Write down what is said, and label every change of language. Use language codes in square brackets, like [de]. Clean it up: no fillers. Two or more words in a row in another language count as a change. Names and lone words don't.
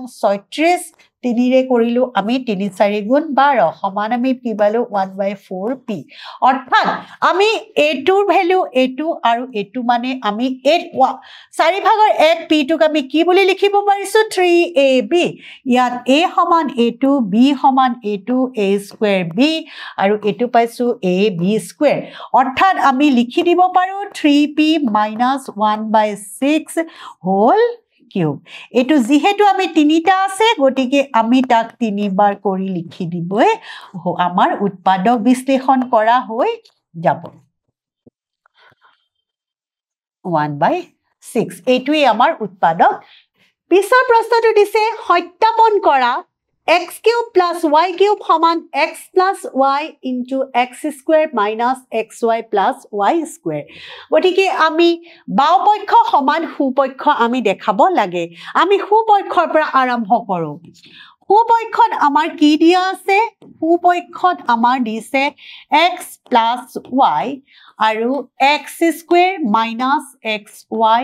[as] 36 3 ৰে কৰিলো আমি 3 4 গুণ 12 সমান আমি কি পালো 1/4p অৰ্থাৎ আমি এটোৰ ভ্যালু এটো আৰু এটো মানে আমি 4 ভাগৰ 1 p টোক আমি কি বুলি লিখিব পাৰিছো 3ab ইয়াত a সমান a2 b সমান a2 [en] a square b [as] আৰু এটো পাইছো [en] ab square [as] অৰ্থাৎ আমি লিখি দিব পাৰো 3p - 1/6 [en] whole cube [as] এটো যেহেতু আমি তিনিটা আছে গটিকে আমি তাক তিনিবাৰ কৰি লিখি দিবই আমাৰ উৎপাদক বিশ্লেষণ কৰা হৈ যাব 1/6 এটোই আমাৰ উৎপাদক পিছৰ প্ৰশ্নটো দিছে সত্যাপন কৰা [en] x cube plus y cube [as] সমান [en] x plus y into x square minus xy plus y square [as] গটিকে আমি বাওপক্ষ সমান সুপক্ষ আমি দেখাব লাগে আমি সুপক্ষৰ পৰা আৰম্ভ কৰো সুপক্ষত আমাৰ কি দিয়া আছে সুপক্ষত আমাৰ দিছে [en] x plus y [as] আৰু [en] x square minus xy